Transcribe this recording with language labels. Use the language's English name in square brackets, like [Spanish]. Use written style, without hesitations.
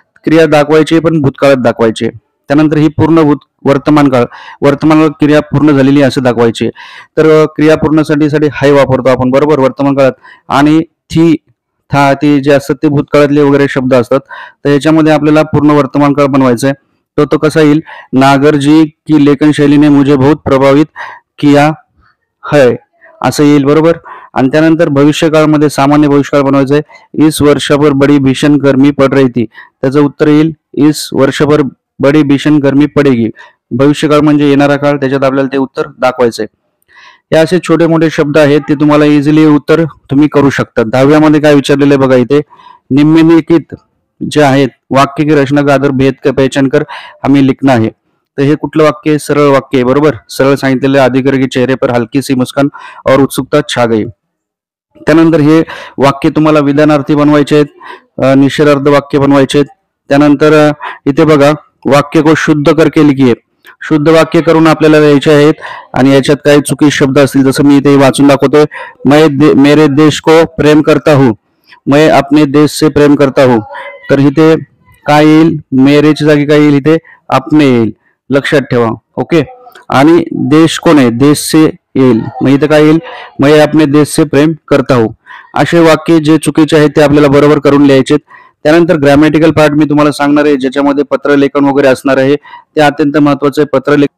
[Marathi] क्रिया दाखवायची पण भूतकाळात दाखवायची. त्यानंतर ही पूर्ण वर्तमान काळ, वर्तमान क्रिया पूर्ण झालेली असं दाखवायची. तर क्रिया पूर्णसाठी हाय वापरतो आपण बरोबर वर्तमान काळात, आणि थी था ते जे असतात ते भूतकाळातले वगैरे शब्द असतात. तर याच्यामध्ये आपल्याला पूर्ण वर्तमान काळ बनवायचा आहे. तो कसा येईल, [Hindi] नागरजी की लेखन शैली ने मुझे बहुत प्रभावित किया है [Marathi] असं येईल बरोबर. आणि त्यानंतर भविष्यकाळमध्ये सामान्य भविष्यकाळ बनवायचं आहे. [Hindi] इस वर्षभर बडी भीषण गर्मी पड रही थी, [Marathi] त्याचं उत्तर येईल [Hindi] इस वर्षभर बडी भीषण गर्मी पडेगी. [Marathi] भविष्यकाळ म्हणजे येणारा काळ, त्याच्यात आपल्याला ते उत्तर दाखवायचंय. हे असे छोटे मोठे शब्द आहेत ते तुम्हाला इझिली उत्तर तुम्ही करू शकता. 10व्या काय विचारलेलं आहे बघा, इथे निम्नलिखित जे आहेत [Hindi] वाक्य की रचना का आधार भेद का पहचान कर हमें लिखना है. [Marathi] तर हे कुठलं वाक्य, सरळ वाक्य आहे बरोबर. सरळ सांगितलेलं [Hindi] अधिकारी के चेहरे पर हलकी सी मुस्कान और उत्सुकता छा गई. [Marathi] त्यानंतर हे वाक्य तुम्हाला विधानार्थी बनवायचे आहेत, निषेधार्थ वाक्य बनवायचे आहेत. त्यानंतर इथे बघा [Hindi] वाक्य को शुद्ध करके लिखिए. [Marathi] शुद्ध वाक्य करून आपल्याला लिहायचे आहेत आणि याच्यात काही चुकी शब्द असतील जसं मी इथे वाचून दाखवतोय. [Hindi] मेरे देश को प्रेम करता हूं, मैं अपने देश से प्रेम करता हूं. [Marathi] तर इथे काय येईल, मेरेच्या जागी काय येईल इथे अपने येईल, लक्षात ठेवा. ओके. आणि देश कोण आहे, देश से येईल, मग इथे काय येईल, [Hindi] मैं अपने देश से प्रेम करता हूं. [Marathi] असे वाक्य जे चुकीचे आहेत ते आपल्याला बरोबर करून लिहायचे. त्यानंतर ग्रॅमॅटिकल पार्ट मी तुम्हाला सांगणार आहे ज्याच्यामध्ये पत्रलेखन वगैरे असणार आहे, ते अत्यंत महत्वाचं आहे.